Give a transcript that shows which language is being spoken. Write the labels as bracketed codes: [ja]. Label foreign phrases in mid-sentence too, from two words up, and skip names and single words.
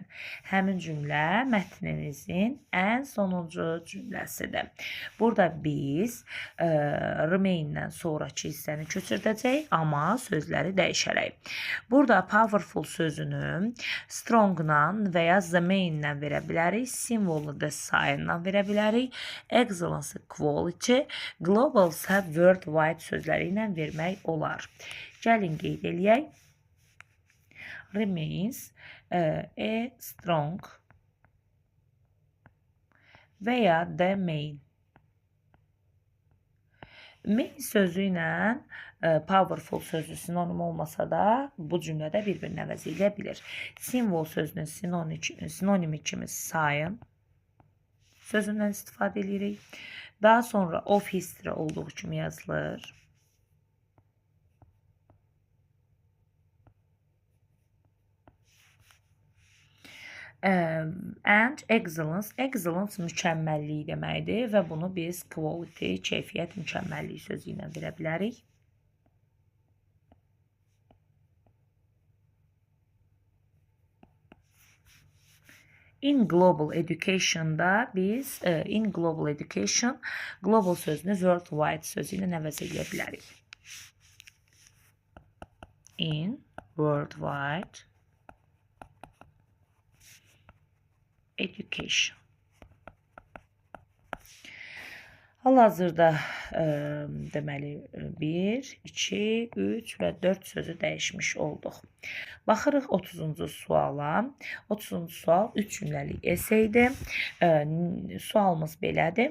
[az] Həmin cümlə mətninizin ən sonuncu cümləsidir. Burada biz remain-dən sonraki hissəni köçürdəcəyik, amma sözləri dəyişərək. Burada powerful sözünü strong-la və ya [en] the main-lə [az] verə bilərik. Simvolu da sayından verə bilərik. [en] Excellence, quality, global [az] isə worldwide sözləri ilə vermək olar. Gəlin qeyd eləyək. [en] Remains, strong [az] və ya [en] the main. [az] Main sözü ilə powerful sözü sinonim olmasa da bu cümlədə bir-birini əvəz edə bilir. Simvol sözünün sinonimi kimi sign sözündən istifadə edirik. Daha sonra [en] of history [az] olduğu kimi yazılır. [en] And excellence. [az] Excellence mükəmməllik deməkdir və bunu biz quality, keyfiyyət, mükəmməllik sözü ilə verə bilərik. [en] In global education'da [az] biz [en] in global education global [az] sözünü worldwide sözü ilə əvəz edə bilərik. [en] In worldwide education. [az] Hal-hazırda deməli 1, 2, 3 və 4 sözü dəyişmiş olduq. Baxırıq 30-cu suala. 30-cu sual 3 cümləlik eseydir. Sualımız belədir.